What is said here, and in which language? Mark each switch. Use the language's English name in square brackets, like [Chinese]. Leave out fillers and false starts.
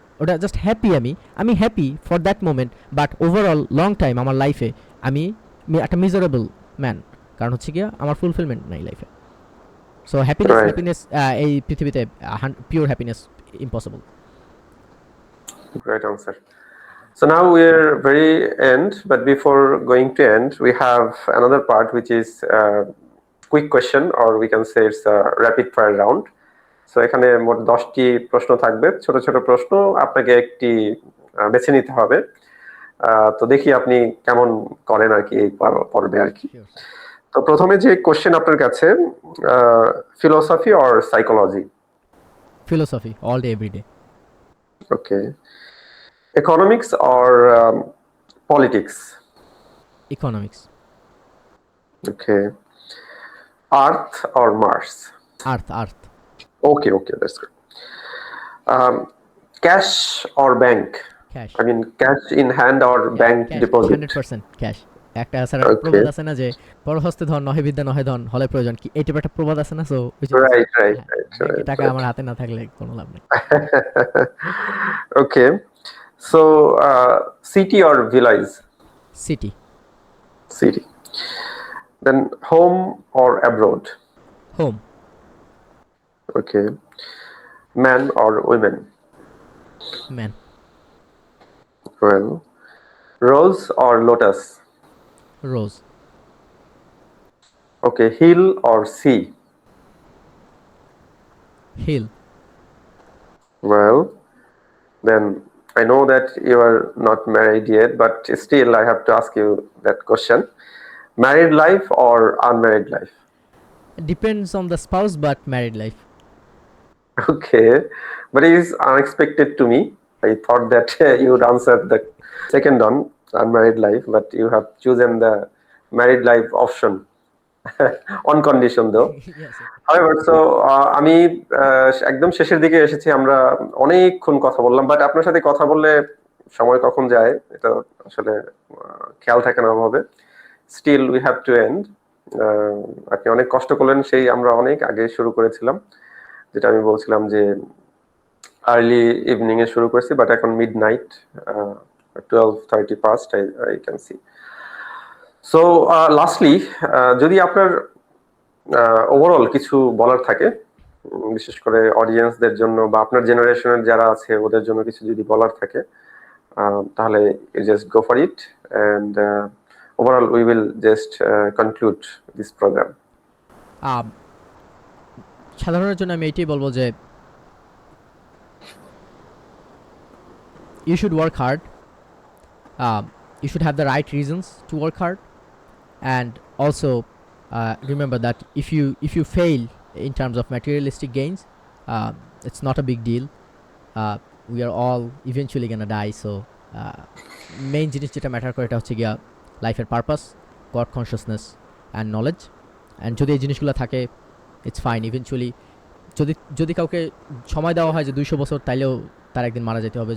[Bangla] ওটা just happy, আমি [English] happy for that moment, [Bangla] but overall long time আমার লাইফে আমি একটা মিজারেবল ম্যান, কারণ হচ্ছে গিয়া আমার ফুলফিলমেন্ট নাই লাইফে। সো হ্যাপিনেস এই পৃথিবীতে pure happiness impossible. [English] Great answer. So now we're very end, but before going to end, we have another part which is quick question, or we can say it's a rapid fire round. [Bangla] So এখানে মোট 10টি প্রশ্ন থাকবে, ছোট ছোট প্রশ্ন, আপনাকে একটি বেছে নিতে হবে। তো দেখি আপনি কেমন করেন আর কি এই পর্বে আর কি। তো প্রথমে যে কোশ্চেন আপনার কাছে, philosophy or psychology? [English] Philosophy all day every day. Okay. Economics or politics? Economics. Okay. Earth or Mars? Earth. Okay, that's good. Cash or bank? Cash. I mean, cash in hand or bank deposit? [Bangla] 100% cash. একটা sir [English] Okay. [Bangla] প্রবাদ আছে না যে পরহস্তে ধন নহে বিদ্যা নহে ধন হলে প্রয়োজন, কি এইটা একটা প্রবাদ আছে না? So [English] Right. [Bangla] টাকা আমার হাতে না থাকলে কোনো লাভ নেই। [English] Okay. So, city or village? City. City. Then home or abroad? Home. Okay. Man or women? Man. Well, rose or lotus? Rose. Okay. Hill or sea? Hill. Well, then I know that you are not married yet, but still I have to ask you that question. Married life or unmarried life? Depends on the spouse but married life. Okay, but it is unexpected to me. I thought that you would answer the second one, unmarried life, but you have chosen the married life option on condition though. Yes. [Bangla] However, so আমি একদম শেষের দিকে এসেছি, আমরা অনেকক্ষণ কথা বললাম, but আপনার সাথে কথা বললে সময় কখন যায় এটা আসলে খেয়াল থাকে না ওভাবে। [English] Still we have to end. [Bangla] আপনি অনেক কষ্ট করলেন, সেই আমরা অনেক আগে শুরু করেছিলাম, যেটা আমি বলছিলাম যে আর্লি ইভিনিং এ শুরু করেছি, বাট এখন mid night [English] 12:30 past I can see. [Bangla] So lastly যদি আপনার ওভারঅল কিছু বলার থাকে, বিশেষ করে অডিয়েন্সদের জন্য বা আপনার জেনারেশনের যারা আছে ওদের জন্য কিছু যদি বলার থাকে, তাহলে [English] Just go for it, and overall we will just conclude this program. [Bangla] আম, সাধারণের জন্য আমি এটাই বলবো যে [English] you should work hard. You should have the right reasons to work hard, and also remember that if you fail in terms of materialistic gains, it's not a big deal. We are all eventually gonna die, so main [Bangla] জিনিস যেটা matter করে এটা হচ্ছে গিয়া [English] লাইফের purpose, God consciousness and knowledge. [Bangla] And যদি এই জিনিসগুলো থাকে, [English] It's fine. [Bangla] ইভেনচুয়ালি যদি যদি কাউকে সময় দেওয়া হয় যে 200 বছর, তাইলেও তার একদিন মারা যেতে হবে।